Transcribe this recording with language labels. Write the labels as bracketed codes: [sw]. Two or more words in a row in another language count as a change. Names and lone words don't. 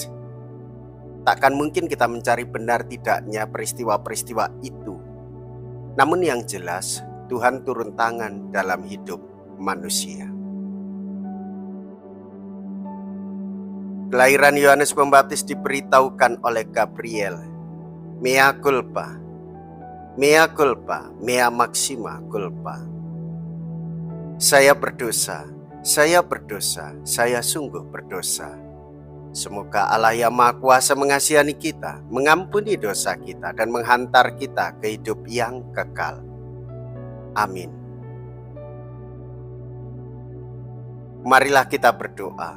[id] Takkan mungkin kita mencari benar tidaknya peristiwa-peristiwa itu. Namun yang jelas, Tuhan turun tangan dalam hidup manusia. Kelahiran Yohanes Pembaptis diberitahukan oleh Gabriel. [la] Mea culpa, mea culpa, mea maxima culpa. [id] Saya berdosa, saya sungguh berdosa. Semoga Allah yang Maha Kuasa mengasihani kita, mengampuni dosa kita, dan menghantar kita ke hidup yang kekal. Amin. Marilah kita berdoa.